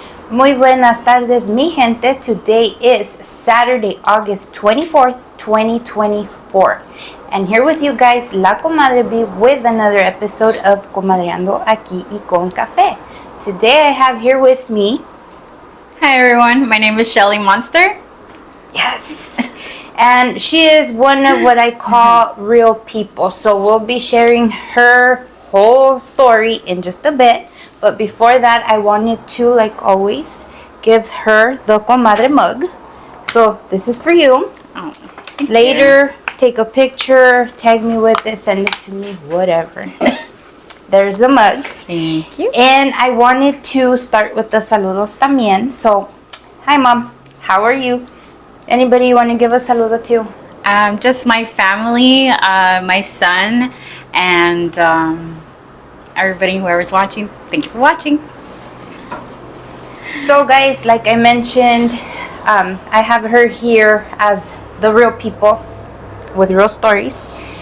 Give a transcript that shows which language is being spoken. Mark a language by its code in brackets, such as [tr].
[es] Muy buenas tardes, mi gente. [en] Today is Saturday, August 24th, 2024. And here with you guys, La Comadre B with another episode of Comadriando aquí y con café. Today I have here with me... Hi everyone, my name is Shelly Monster. Yes! And she is one of what I call real people. So we'll be sharing her whole story in just a bit. But before that, I wanted to, like always, give her the Comadre mug. So this is for you. Oh, Later, take a picture, tag me with it, send it to me, whatever. There's the mug. Thank you. And I wanted to start with the saludos también. So, hi mom, how are you? Anybody you want to give a saludo to? Just my family, my son, and everybody, whoever's watching. Thank you for watching. So guys, like I mentioned, I have her here as the real people with real stories.